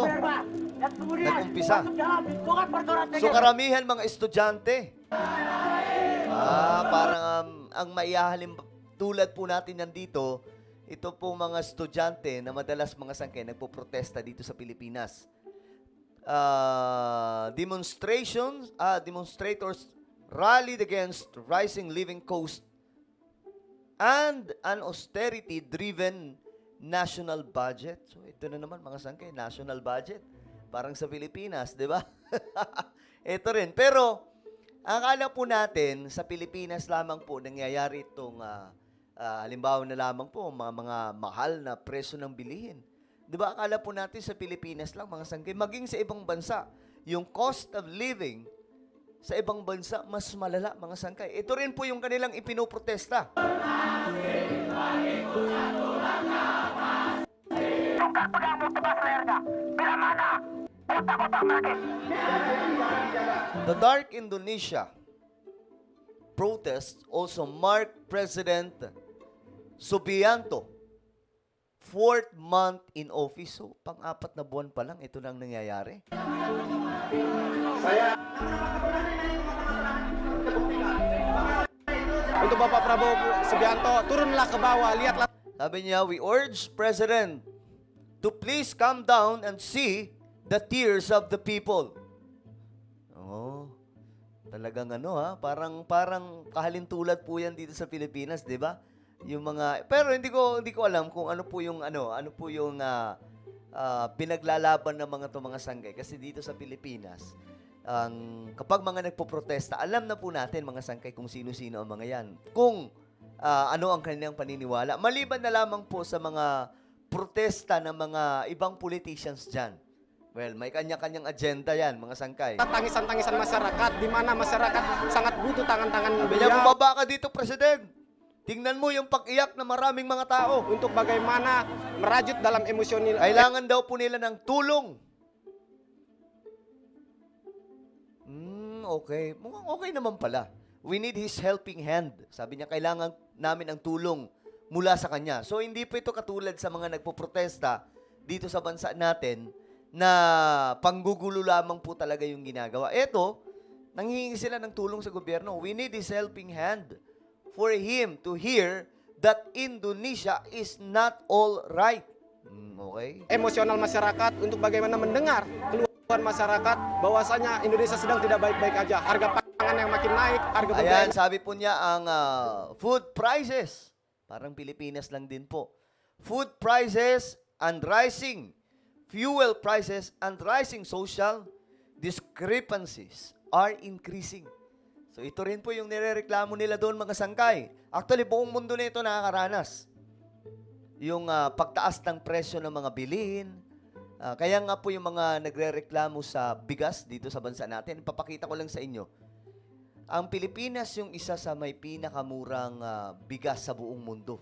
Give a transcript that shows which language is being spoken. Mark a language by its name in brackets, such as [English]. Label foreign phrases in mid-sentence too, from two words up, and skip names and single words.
[Filipino] Nag-umpisa. So, karamihan mga estudyante. Parang ang maihahalim tulad po natin nandito, ito po mga estudyante na madalas mga sangkay nagpo-protesta dito sa Pilipinas. [English] Demonstrators rallied against rising living cost and an austerity-driven national budget. [Filipino] So, ito na naman mga sangkay, [English] national budget. [Filipino] Parang sa Pilipinas, di ba? Ito rin. Pero, akala po natin, sa Pilipinas lamang po nangyayari itong, halimbawa na lamang po, mga mahal na presyo ng bilihin. Di ba? Akala po natin sa Pilipinas lang, mga sangkay, maging sa ibang bansa, yung [English] cost of living [Filipino] sa ibang bansa, mas malala, mga sangkay. Ito rin po yung kanilang ipinoprotesta. [English] The Dark Indonesia protests also marked President Subianto 4th month in office. [Filipino] So, pang-4 na buwan pa lang, ito lang nangyayari. [Indonesian] Untuk Bapak Prabowo Subianto, turunlah ke bawah, lihatlah. [Filipino] Sabi niya, [English] we urge President to please come down and see the tears of the people. [Filipino] Oh, talagang parang kahalintulad po yan dito sa Pilipinas, 'di ba? Yung mga pero hindi ko alam kung ano po yung pinaglalaban ng mga sanggay kasi dito sa Pilipinas, kapag mga nagpoprotesta, alam na po natin mga sangkay kung sino-sino ang mga yan. Kung ano ang kanilang paniniwala. Maliban na lamang po sa mga protesta ng mga ibang politicians dyan. Well, may kanya-kanyang agenda yan, mga sangkay. [Indonesian] Tangisan-tangisan masyarakat, di mana masyarakat sangat butuh tangan-tangan [Filipino] Sabi niya, bumaba ka dito, President. Tingnan mo yung pag-iyak ng maraming mga tao. [Indonesian] untuk bagaimana merajut dalam emosional. [Filipino] Kailangan daw po nila ng tulong. Okay. Mukhang okay naman pala. [English] We need His helping hand. [Filipino] Sabi niya, kailangan namin ang tulong mula sa Kanya. So, hindi po ito katulad sa mga nagpoprotesta dito sa bansa natin na panggugulo lamang po talaga yung ginagawa. Ito, nanghihingi sila ng tulong sa gobyerno. [English] We need His helping hand for Him to hear that Indonesia is not all right. [Filipino] Okay? [Indonesian] Emosional masyarakat untuk bagaimana mendengar keluhan masyarakat bahwasanya Indonesia sedang tidak baik-baik aja. Harga pangan yang makin naik, harga [Filipino] Ayan, [Indonesian] pembelian [Filipino] sabi po niya ang [English] food prices. [Filipino] Parang Pilipinas lang din po. [English] Food prices and rising. Fuel prices and rising social discrepancies are increasing. [Filipino] So ito rin po yung nirereklamo nila doon mga sangkay. Actually, buong mundo na ito nakakaranas. Yung pagtaas ng presyo ng mga bilihin. Kaya nga po yung mga nagrereklamo sa bigas dito sa bansa natin. Papakita ko lang sa inyo. Ang Pilipinas yung isa sa may pinakamurang bigas sa buong mundo.